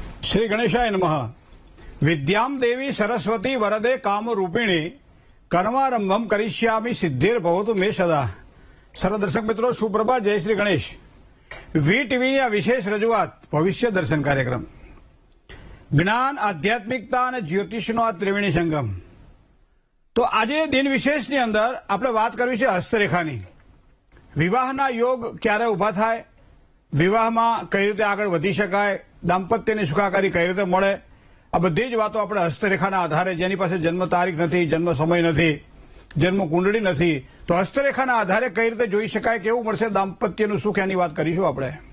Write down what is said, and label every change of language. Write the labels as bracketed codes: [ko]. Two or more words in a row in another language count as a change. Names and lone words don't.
[sa] श्री गणेशाय नमः। विद्याम देवी सरस्वती वरदे काम रूपिणी कर्मारंभम करिष्यामि सिद्धिर्भवतु मे सदा। [hi] सर्व दर्शक मित्रों सुप्रभात, जय श्री गणेश। [gu] વી ટીવીની આ વિશેષ રજૂઆત ભવિષ્ય દર્શન કાર્યક્રમ, જ્ઞાન, આધ્યાત્મિકતા અને જ્યોતિષનો આ ત્રિવેણી સંગમ। તો આજે દિન વિશેષની અંદર આપણે વાત કરવી છે હસ્તરેખાની। વિવાહના યોગ ક્યારે ઉભા થાય, વિવાહમાં કઈ રીતે આગળ વધી શકાય, દાંપત્યની સુખાકારી કઈ રીતે મળે, આ બધી જ વાતો આપણે હસ્તરેખાના આધારે, જેની પાસે જન્મ તારીખ નથી, જન્મ સમય નથી, જન્મ કુંડળી નથી, તો હસ્તરેખાના આધારે કઈ રીતે જોઈ શકાય, કેવું મળશે દાંપત્યનું સુખ, એની વાત કરીશું આપણે।